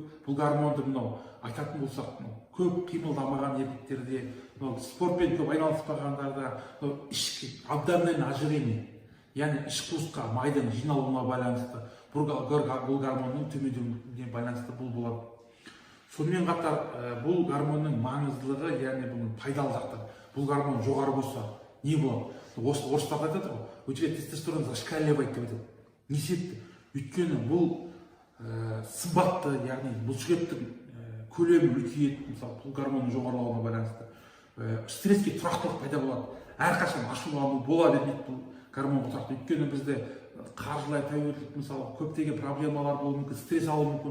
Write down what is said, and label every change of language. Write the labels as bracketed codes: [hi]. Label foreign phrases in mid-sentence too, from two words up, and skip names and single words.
[kk] Бұл гормонды айтатын болсақ, көп қимылдамаған еркектерде, спортпен көп айналыспағандарда ішкі [ru] абдоминальное ожирение, [kk] яғни іш қуысқа майдың жиналуына байланысты бұл гормонның төмендеуіне байланысты бұл болады. Сонымен қатар бұл гормонның маңыздылығы, яғни бұның пайдалы жақтары. Бұл гормон жоғары болса не болады? Орыстар айтады ғой, [ru] у тебя тестостерон зашкаливает [kk] деп айтады. Не себепті? Өйткені бұл сымбатты, яғни бұлшықеттің көлемі үлкейеді, мысалы бұл гормонның жоғарылауына байланысты. Стресске тұрақтылық пайда болады. Әрқашан ашулану бола бермейді бұл гормонға тұрақты. Өйткені бізде қаржылай тәуелділік, мысалы көптеген проблемалар болуы мүмкін, стресс алуы мүмкін.